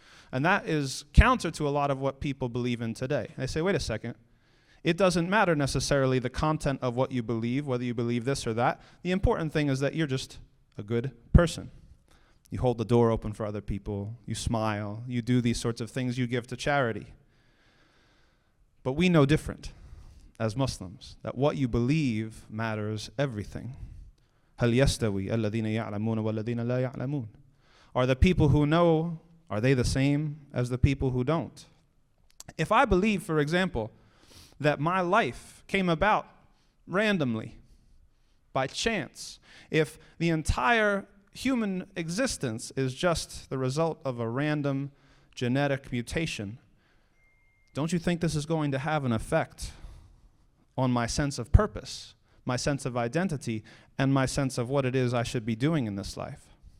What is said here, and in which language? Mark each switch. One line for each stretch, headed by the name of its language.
English: And that is counter to a lot of what people believe in today. They say, wait a second, it doesn't matter necessarily the content of what you believe, whether you believe this or that. The important thing is that you're just a good person. You hold the door open for other people, you smile, you do these sorts of things, you give to charity. But we know different as Muslims, that what you believe matters everything.
Arabic: هل يستوي الذين يعلمون والذين لا يعلمون?
English: Are the people who know, are they the same as the people who don't? If I believe, for example, that my life came about randomly, by chance, if the entire human existence is just the result of a random genetic mutation, don't you think this is going to have an effect on my sense of purpose, my sense of identity, and my sense of what it is I should be doing in this life?